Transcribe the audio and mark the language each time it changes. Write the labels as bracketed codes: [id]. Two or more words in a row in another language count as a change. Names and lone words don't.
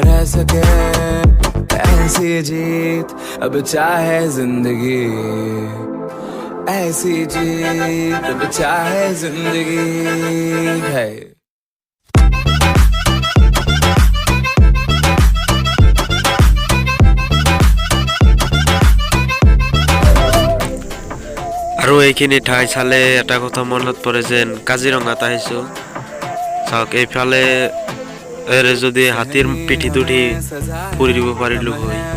[hi] सके ऐसी जीत अब चाहे जिंदगी ऐसी जीत अब चाहे जिंदगी है [as] আৰু এইখিনি ঠাই চালে এটা কথা মনত পৰে যেন কাজিৰঙাত আহিছো চাওক এইফালে এৰে যদি হাতীৰ পিঠিত উঠি ফুৰিব পাৰিলো হয়